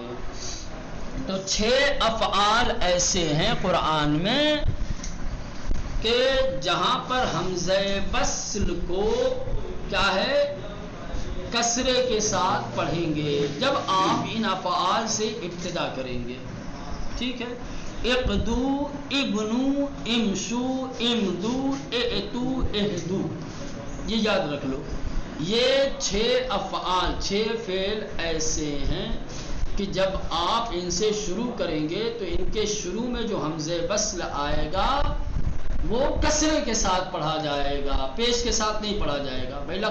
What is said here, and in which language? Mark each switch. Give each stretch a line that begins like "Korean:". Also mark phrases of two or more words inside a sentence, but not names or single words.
Urdu: تو 6 افعال ایسے ہیں قرآن میں کہ جہاں پر حمزہ وصل کو کیا ہے، کسرے کے ساتھ پڑھیں گے جب آپ ان افعال سے ابتدا کریں گے. ٹھیک ہے.
Arabic: اقدو، ابنو، امشو، امدو، اعتو، اہدو،
Urdu: یہ یاد رکھ لو. یہ 6 افعال، 6 فعل ایسے ہیں کہ جب آپ ان سے شروع کریں گے تو ان کے شروع میں جو حمزہ وصل آئے گا وہ کسرے کے ساتھ پڑھا جائے گا، پیش کے ساتھ نہیں پڑھا جائے گا.